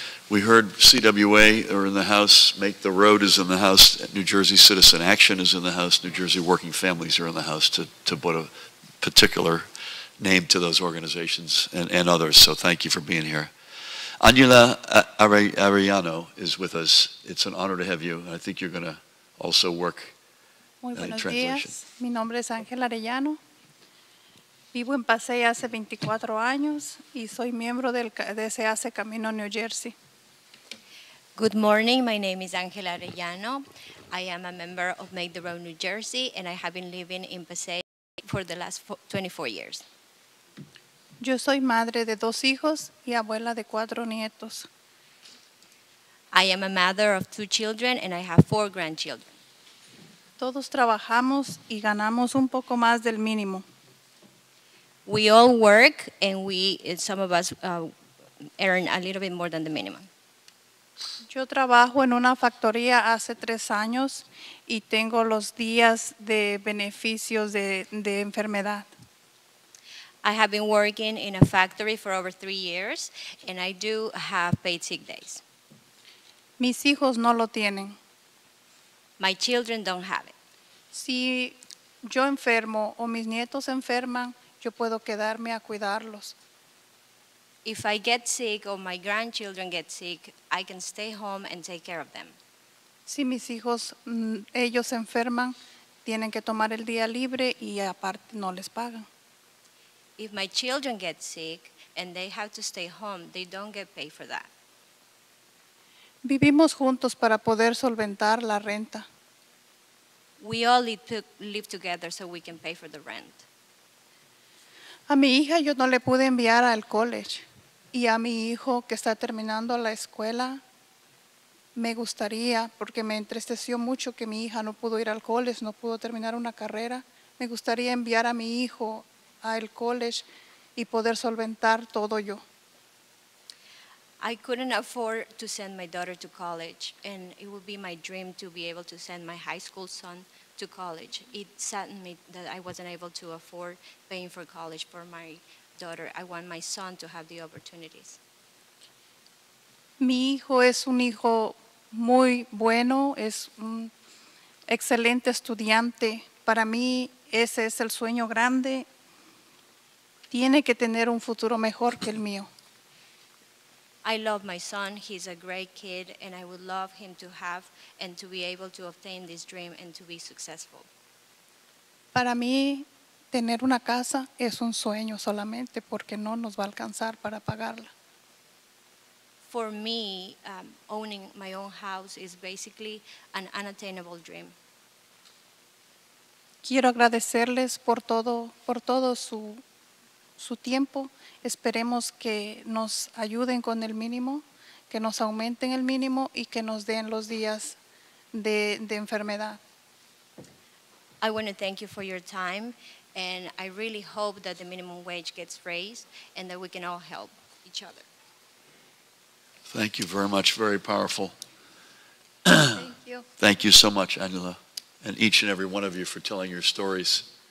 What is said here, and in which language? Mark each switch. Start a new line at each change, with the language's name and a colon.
English: We heard CWA are in the House, Make the Road is in the House, New Jersey Citizen Action is in the House, New Jersey Working Families are in the House to put a particular name to those organizations and others, so thank you for being here. Angela Arellano is with us. It's an honor to have you, and I think you're going to also work
Spanish: Muy
English: in
Spanish: buenos
English: translation.
Spanish: días, mi nombre es Ángela Arellano. Vivo en Passaic hace 24 años y soy miembro de Se Hace Camino New Jersey.
English: Good morning, my name is Ángela Arellano. I am a member of Make the Road New Jersey, and I have been living in Passaic for the last 24 years.
Spanish: Yo soy madre de 2 hijos y abuela de 4 nietos.
English: I am a mother of 2 children, and I have 4 grandchildren.
Spanish: Todos trabajamos y ganamos un poco más del mínimo.
English: We all work, and some of us earn a little bit more than the minimum.
Spanish: Yo trabajo en una factoría hace 3 años y tengo los días de beneficios de enfermedad.
English: I have been working in a factory for over 3 years, and I do have paid sick days.
Spanish: Mis hijos no lo tienen.
English: My children don't have it.
Spanish: Si yo enfermo o mis nietos enferman, yo puedo quedarme a cuidarlos.
English: If I get sick or my grandchildren get sick, I can stay home and take care of them.
Spanish: Si mis hijos, ellos enferman, tienen que tomar el día libre y aparte no les pagan.
English: If my children get sick and they have to stay home, they don't get paid for that.
Spanish: Vivimos juntos para poder solventar la renta.
English: We all live together so we can pay for the rent.
Spanish: A mi hija yo no le pude enviar al college y a mi hijo que está terminando la escuela me gustaría, porque me entristeció mucho que mi hija no pudo ir al college, no pudo terminar una carrera. Me gustaría enviar a mi hijo al college y poder solventar todo yo.
English: I couldn't afford to send my daughter to college, and it would be my dream to be able to send my high school son to college. It saddened me that I wasn't able to afford paying for college for my daughter. I want my son to have the opportunities.
Spanish: Mi hijo es un hijo muy bueno, es un excelente estudiante. Para mí ese es el sueño grande. tiene que tener un futuro mejor que el mío.
English: I love my son. He's a great kid, and I would love him to have and to be able to obtain this dream and to be successful.
Spanish: Para mí, tener una casa es un sueño solamente porque no nos va a alcanzar para pagarla.
English: For me, owning my own house is basically an unattainable dream.
Spanish: Quiero agradecerles por todo su tiempo. Esperemos que nos ayuden con el mínimo, que nos aumenten el mínimo y que nos den los días de enfermedad.
English: I want to thank you for your time, and I really hope that the minimum wage gets raised and that we can all help each other. Thank you very much. Very powerful. Thank you. Thank you so much, Angela, and each and every one of you for telling your stories.